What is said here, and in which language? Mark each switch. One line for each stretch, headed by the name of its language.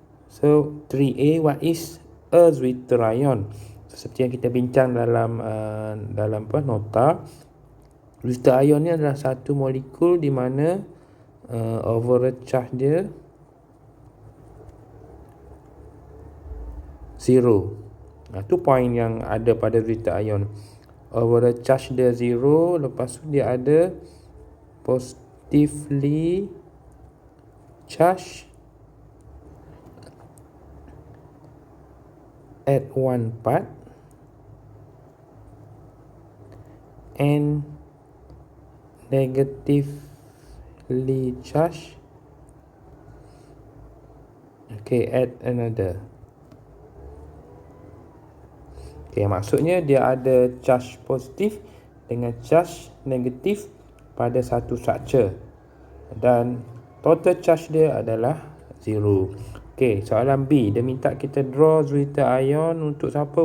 English: So 3A, what is a Zwitter ion?
Malay: So, seperti yang kita bincang dalam nota, Zwitter ion ni adalah satu molekul di mana overall charge dia 0. Itu point yang ada pada Zwitter ion. Overall charge dia 0, lepas tu dia ada
English: positively charged at one part and negatively charged at another.
Malay: Maksudnya dia ada charge positif dengan charge negatif pada satu structure dan total charge dia adalah 0. Soalan B, dia minta kita draw Zwitter ion untuk siapa?